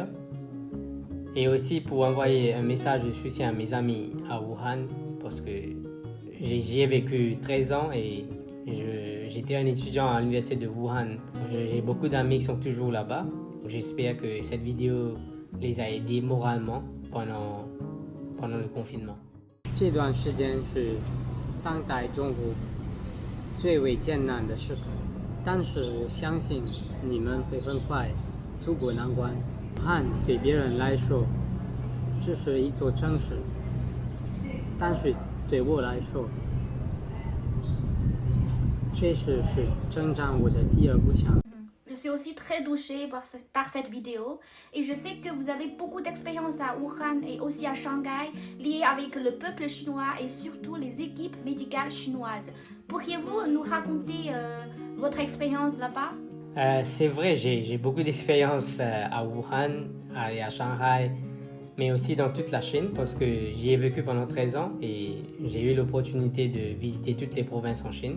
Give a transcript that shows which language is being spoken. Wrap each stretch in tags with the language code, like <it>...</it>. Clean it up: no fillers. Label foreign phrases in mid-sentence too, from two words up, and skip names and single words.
<fr>Et aussi pour envoyer un message de soutien à mes amis à Wuhan, parce que j'y ai vécu 13 ans et j'étais un étudiant à l'université de Wuhan. J'ai beaucoup d'amis qui sont toujours là-bas. J'espère que cette vidéo les a aidés moralement pendant le confinement.</fr> <zh>这段时间是当代中国最为艰难的时刻，但是我相信你们会很快渡过难关。武汉对别人来说只是一座城市，但是对我来说确实是成长我的第二故乡。</zh> <fr>Je suis aussi très touchée par cette vidéo et je sais que vous avez beaucoup d'expérience à Wuhan et aussi à Shanghai liées avec le peuple chinois et surtout les équipes médicales chinoises. Pourriez-vous nous raconter votre expérience là-bas? C'est vrai, j'ai beaucoup d'expérience à Wuhan et à Shanghai, mais aussi dans toute la Chine parce que j'y ai vécu pendant 13 ans et j'ai eu l'opportunité de visiter toutes les provinces en Chine.</fr>